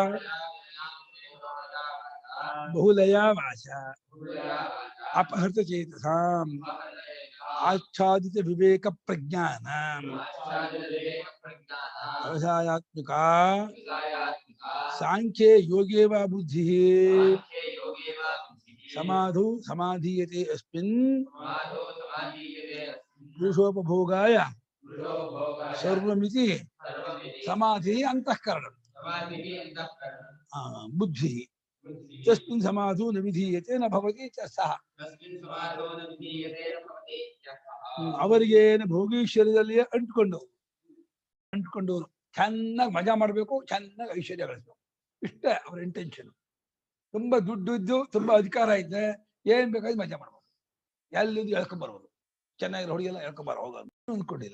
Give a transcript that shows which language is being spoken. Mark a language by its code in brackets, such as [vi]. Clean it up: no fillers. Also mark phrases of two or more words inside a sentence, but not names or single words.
[sa] ಅಪಹೃತ ಚೇತಸಾಂ ಆಚ್ಛಾದಿತ ವಿವೇಕ ಪ್ರಜ್ಞಾನಾಂ ವ್ಯವಸಾಯಾತ್ಮಿಕ ಸಾಂಖ್ಯೇ ಯೋಗೇ ವಾ ಬುದ್ಧಿ ಸಮಾಧೌ ಸಮಾಧೀಯತೆ ಅಸ್ಮಿನ್ ಪುರುಷೋಪಭೋಗಾಯ ಸರ್ವಮಿತಿ ಸಮಾಧಿ ಅಂತಃಕರಣ ಬುದ್ಧಿ ತಸ್ಮಿನ್ ಸಮಾಧೋ ನ ವಿಧೀಯತೆ ನ ಭವತಿ ಚ ಸಹ. [kn] ಅವರಿಗೇನು ಭೋಗೀಶ್ವರ್ಯದಲ್ಲಿಯೇ ಅಂಟ್ಕೊಂಡವರು ಚೆನ್ನಾಗಿ ಮಜಾ ಮಾಡಬೇಕು, ಚೆನ್ನಾಗಿ ಐಶ್ವರ್ಯ ಗಳಿಸ್ಬೇಕು, ಇಷ್ಟೇ ಅವ್ರ ಇಂಟೆನ್ಷನ್. ತುಂಬಾ ದುಡ್ಡು ಇದ್ದು, ತುಂಬಾ ಅಧಿಕಾರ ಇದ್ದರೆ ಏನ್ ಬೇಕಾದ್ರೂ ಮಜಾ ಮಾಡ್ಬೋದು, ಎಲ್ಲಿದ್ದು ಹೇಳ್ಕೊಂಬರ್ಬೋದು, ಚೆನ್ನಾಗಿ ಹೊಡಿಯಲ್ಲ ಹೇಳ್ಕೊಂಬರ ಹೋಗೋದು ಅಂದ್ಕೊಂಡಿಲ್ಲ.